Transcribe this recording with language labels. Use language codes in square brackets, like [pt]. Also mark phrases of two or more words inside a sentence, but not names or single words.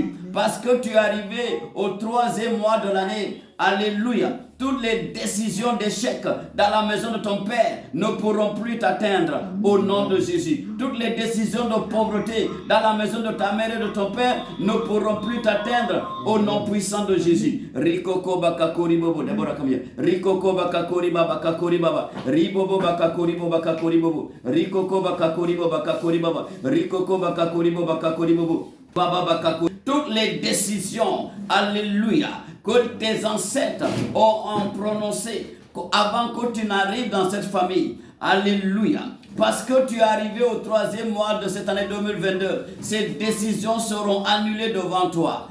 [fr] Parce que tu es arrivé au 3e mois de l'année. Alléluia. Toutes les décisions d'échec dans la maison de ton père ne pourront plus t'atteindre au nom de Jésus. Toutes les décisions de pauvreté dans la maison de ta mère et de ton père ne pourront plus t'atteindre au nom puissant de Jésus. Rikoko bakakori bobo, Deborah comme hier. Rikoko bakakori baba kakori baba. Ribobo bakakori boba kakori bobo. Rikoko bakakori boba kakori baba. Rikoko bakakori boba kakori bobo. Baba bakakori. Toutes les décisions, alléluia, que tes ancêtres ont prononcé avant que tu n'arrives dans cette famille. Alléluia. Parce que tu es arrivé au 3e mois de cette année 2022, ces décisions seront annulées devant toi.